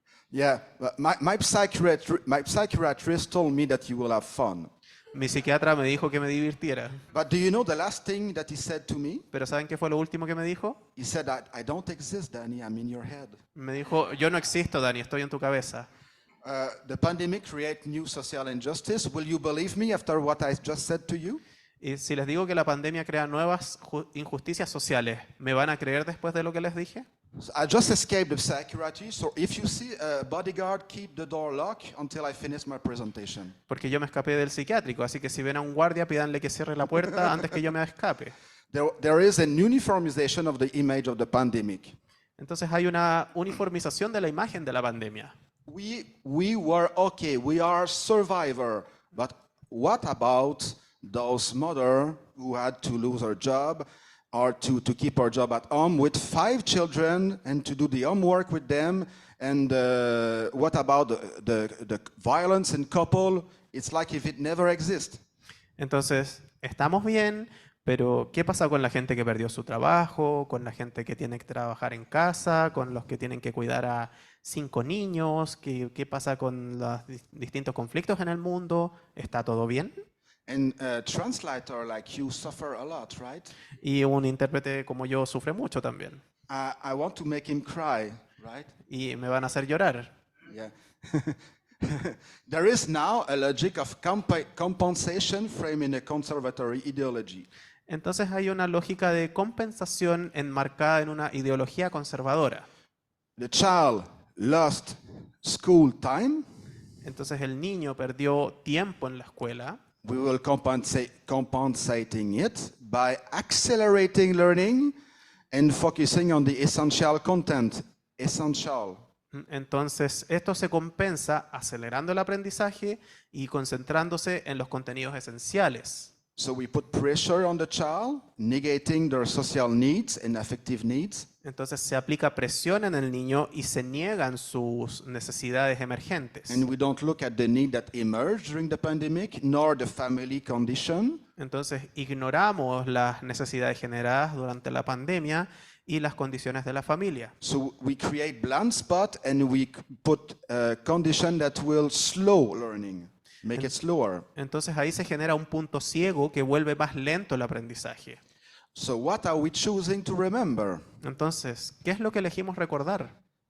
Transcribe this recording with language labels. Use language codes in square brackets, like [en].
[en] Yeah, but my psychiatrist told me that you will have fun. [es] Mi psiquiatra me dijo que me divirtiera. [en] But do you know the last thing that he said to me? [es] ¿Pero saben qué fue lo último que me dijo? [en] He said, I don't exist, Dany, I'm in your head. [es] Me dijo, yo no existo, Dani, estoy en tu cabeza. [en] The pandemic creates new social injustice. Will you believe me after what I just said to you? [es] Y si les digo que la pandemia crea nuevas injusticias sociales, ¿me van a creer después de lo que les dije? [en] So I just escaped the psychiatry, so if you see a bodyguard, keep the door locked until I finish my presentation. [es] Porque yo me escapé del psiquiátrico, así que si ven a un guardia, pídanle que cierre la puerta antes que yo me escape. [en] There is an uniformization of the image of the pandemic. [es] Entonces hay una uniformización de la imagen de la pandemia. [en] We were okay, we are survivor, but what about those mothers who had to lose her job or to keep her job at home with 5 children and to do the homework with them? And what about the violence in couple? It's like if it never exists. [es] Entonces, estamos bien, pero ¿qué pasa con la gente que perdió su trabajo, con la gente que tiene que trabajar en casa, con los que tienen que cuidar a 5 niños? ¿Qué pasa con los distintos conflictos en el mundo? ¿Está todo bien? [en] And a translator like you suffer a lot, right? [es] Y un intérprete como yo sufre mucho también. [en] I want to make him cry, right? [es] Y me van a hacer llorar. [en] Yeah. There is now a logic of compensation framed in a conservatory ideology. [es] Entonces hay una lógica de compensación enmarcada en una ideología conservadora. [en] The child lost school time. [es] Entonces el niño perdió tiempo en la escuela. [en] We will compensating it by accelerating learning and focusing on the essential content. Essential. [es] Entonces esto se compensa acelerando el aprendizaje y concentrándose en los contenidos esenciales. [en] So we put pressure on the child, negating their social needs and affective needs. [es] Entonces se aplica presión en el niño y se niegan sus necesidades emergentes. [en] And we don't look at the need that emerged during the pandemic, nor the family condition. [es] Entonces ignoramos las necesidades generadas durante la pandemia y las condiciones de la familia. [en] So we create blind spot and we put a condition that will slow learning, make it slower. [es] Entonces ahí se genera un punto ciego que vuelve más lento el aprendizaje. [en] So what are we choosing to remember? [es] Entonces, ¿qué es lo que elegimos recordar?